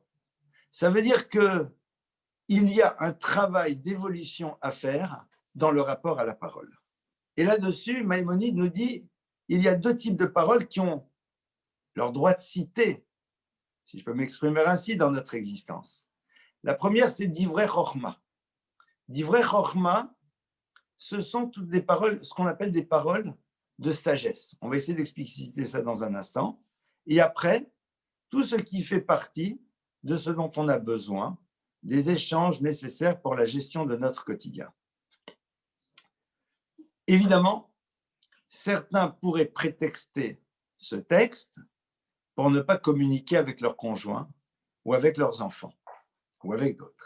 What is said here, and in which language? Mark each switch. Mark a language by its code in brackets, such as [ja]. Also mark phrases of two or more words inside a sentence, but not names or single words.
[fr] Ça veut dire qu'il y a un travail d'évolution à faire dans le rapport à la parole. Et là-dessus, Maïmonide nous dit il y a deux types de paroles qui ont leur droit de citer, si je peux m'exprimer ainsi, dans notre existence. La première, c'est [he] דברי חכמה. דברי חכמה, [fr] ce sont toutes des paroles, ce qu'on appelle des paroles de sagesse. On va essayer d'expliciter ça dans un instant. Et après, tout ce qui fait partie de ce dont on a besoin, des échanges nécessaires pour la gestion de notre quotidien. Évidemment, certains pourraient prétexter ce texte pour ne pas communiquer avec leurs conjoints ou avec leurs enfants ou avec d'autres.